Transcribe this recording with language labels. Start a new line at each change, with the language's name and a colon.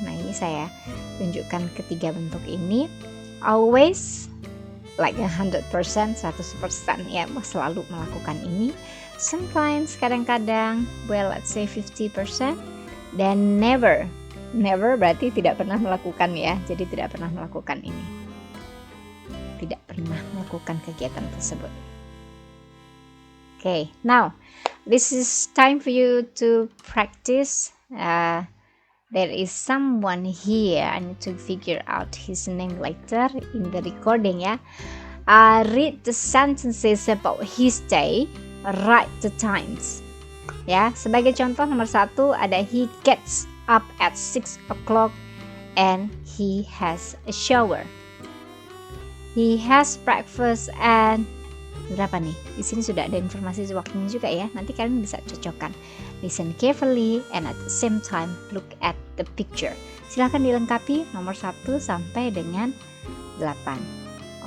Indonesian: Nah, ini saya tunjukkan ketiga bentuk ini.
English: Always, like 100%, 100%
Indonesian: ya, selalu melakukan ini.
English: Sometimes, kadang-kadang, well, let's say 50%.
Indonesian: Dan never berarti tidak pernah melakukan ya, jadi tidak pernah melakukan ini, tidak pernah melakukan kegiatan tersebut.
English: Okay, now this is time for you to practice. There is someone here. I need to figure out his name later in the recording ya. Read the sentences about his day. Write the times.
Indonesian: Ya, sebagai contoh nomor 1 ada
English: he gets up at 6 o'clock and he has a shower. He has breakfast and
Indonesian: berapa nih? Di sini sudah ada informasi waktunya juga ya. Nanti kalian bisa cocokkan.
English: Listen carefully and at the same time look at the picture.
Indonesian: Silahkan dilengkapi nomor 1 sampai dengan 8.